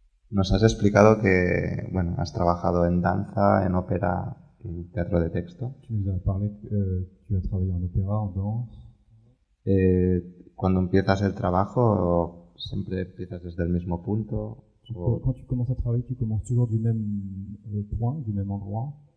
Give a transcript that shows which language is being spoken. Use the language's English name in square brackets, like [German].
[Spanish] Nos has explicado que, bueno, has trabajado en danza, en ópera y teatro de texto. [French] Tu nous as parlé que tu as travaillé en opéra, en danse. [Spanish] Cuando empiezas el trabajo, siempre empiezas desde el mismo punto. [French] Quand tu commences à travailler, tu commences toujours du même point, du même endroit.